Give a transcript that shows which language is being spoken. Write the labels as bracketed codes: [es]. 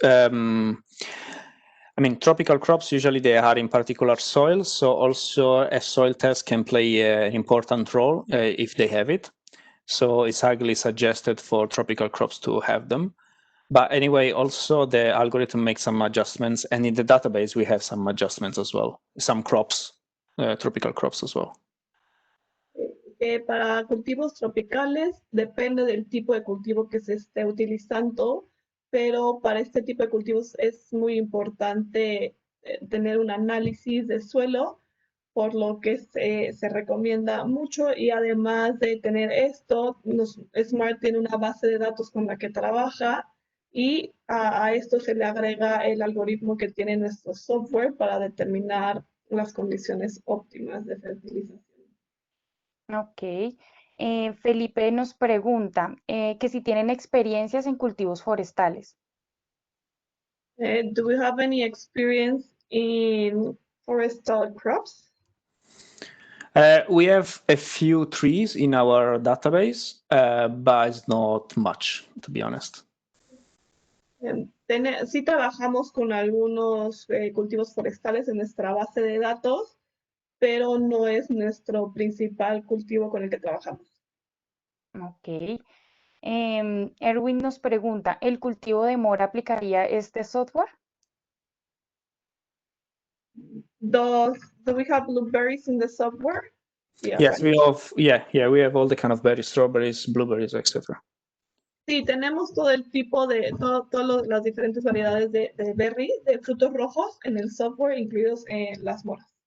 [en] I mean, tropical crops usually they are in particular soils, so also a soil test can play an important role if they have it. So it's highly suggested for tropical crops to have them. But anyway, also the algorithm makes some adjustments, and in the database we have some adjustments as well. Some crops, tropical crops as well. [es] Para cultivos tropicales depende del tipo de cultivo que se esté utilizando, pero para este tipo de cultivos es muy importante tener un análisis de suelo, por lo que se recomienda mucho, y además de tener esto, SMART tiene una base de datos con la que trabaja, y a esto se le agrega el algoritmo que tiene nuestro software para determinar las condiciones óptimas de fertilización. Ok. Felipe nos pregunta que si tienen experiencias en cultivos forestales. [en] Do we have any experience in forestal crops? We have a few trees in our database, but it's not much, to be honest. [es] Sí trabajamos con algunos cultivos forestales en nuestra base de datos, pero no es nuestro principal cultivo con el que trabajamos. Ok. Erwin nos pregunta, ¿el cultivo de mora aplicaría este software? [en] Do we have blueberries in the software? Yeah, Yes, right. we have, we have all the kind of berries, strawberries, blueberries, etc. [es] Sí, tenemos todo el tipo de, todas las diferentes variedades de berries, de frutos rojos en el software, incluidos las moras.